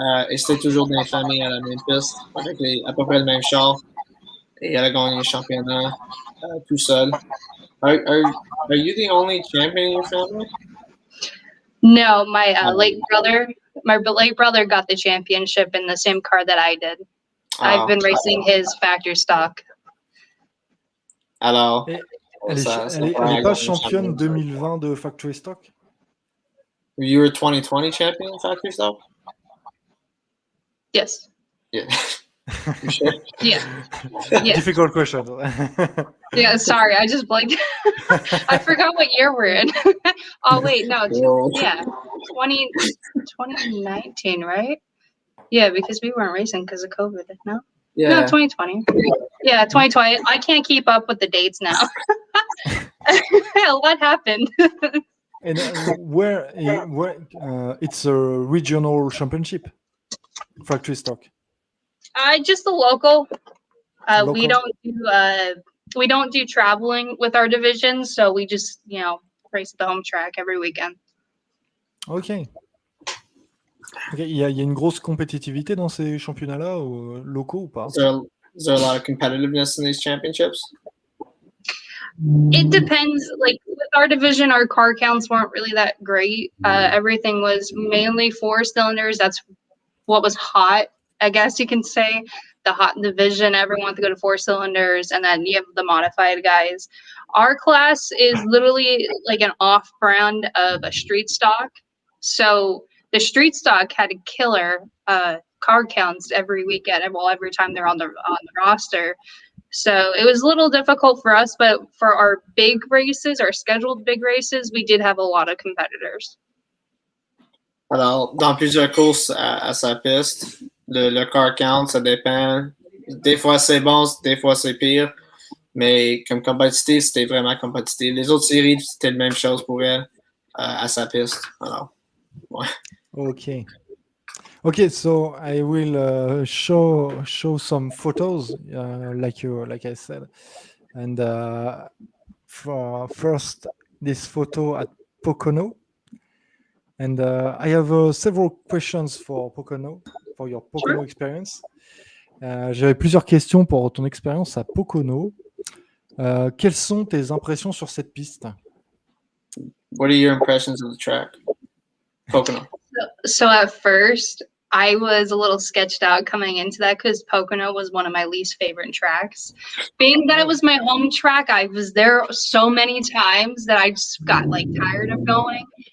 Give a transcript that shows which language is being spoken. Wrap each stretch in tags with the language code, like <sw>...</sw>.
<fr>Et c'était toujours dans les familles à la même piste, avec à peu près le même char. Et elle a gagné le championnat tout seul.</fr> <en>Are you the only champion in your family? No, my late brother got the championship in the same car that I did. I've been racing his factory stock.</en> <fr>Alors, elle n'est pas championne 2020 de factory stock?</fr> <en>You were 2020 champion in factory stock? Yes. Yeah. You sure? Yeah. Yeah. Difficult question. Yeah. Sorry, I just blanked. I forgot what year we're in. Oh wait, no. Whoa. Yeah, 2019, right? Yeah, because we weren't racing because of COVID. No. No, Yeah. 2020. Yeah, 2020. I can't keep up with the dates now. What happened? And where it's a regional championship, factory stock. Just the local. We Local? we don't do traveling with our division, so we just race at the home track every weekend. Ok.</en> <fr>Il y a une grosse compétitivité dans ces championnats-là locaux ou pas?</fr> <en>Is there a lot of competitiveness in these championships? It depends. Like with our division, our car counts weren't really that great. Everything was mainly 4 cylinders. That's what was hot, I guess you can say. The hot division, everyone wanted to go to 4 cylinders, and then you have the modified guys. Our class is literally like an off-brand of a street stock. So the street stock had a killer car counts every weekend, every time they're on the roster. So it was a little difficult for us, but for our big races, our scheduled big races, we did have a lot of competitors.</en> <fr>Alors, dans plusieurs courses à sa piste, le car count, ça dépend. Des fois, c'est bon, des fois, c'est pire. Mais comme compétitif, c'était vraiment compétitif. Les autres séries, c'était la même chose pour elle à sa piste. Alors, ouais.</fr> <en>Okay. Okay, so I will show some photos, like I said, and for first this photo at Pocono, and I have several questions for Pocono, for your Pocono experience.</en> <fr>J'avais plusieurs questions pour ton expérience à Pocono. Quelles sont tes impressions sur cette piste?</fr> <en>What are your impressions of the track? Pocono. So at first, I was a little sketched out coming into that because Pocono was one of my least favorite tracks. Being that it was my home track, I was there so many times that I just got tired of going.</en>